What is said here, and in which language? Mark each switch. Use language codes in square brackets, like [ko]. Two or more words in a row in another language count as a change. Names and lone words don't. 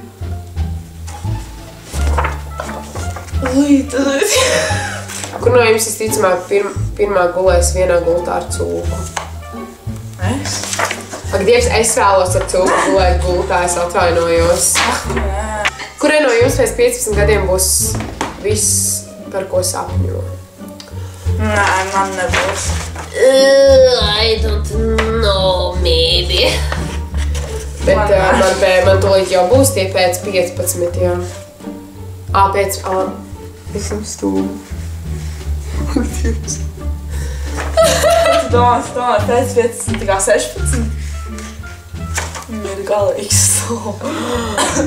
[lv] Kur no jums visticamāk pirmā gulēs vienā gultā ar cūku? Es? Ak, Dievs, es vēlos ar cūku gulēt gultā, es atvainojos. Kurai no jums pēc 15 gadiem būs viss, par ko sapņo? Nē, man nebūs. [en] I don't know, maybe. [lv] Bet man tūlīt jau būs tie pēc 15, jā. Esam stūmi. Ak, Dievs. Tu domā, pēc 15, tā kā 16? Ir galīgs stūmi.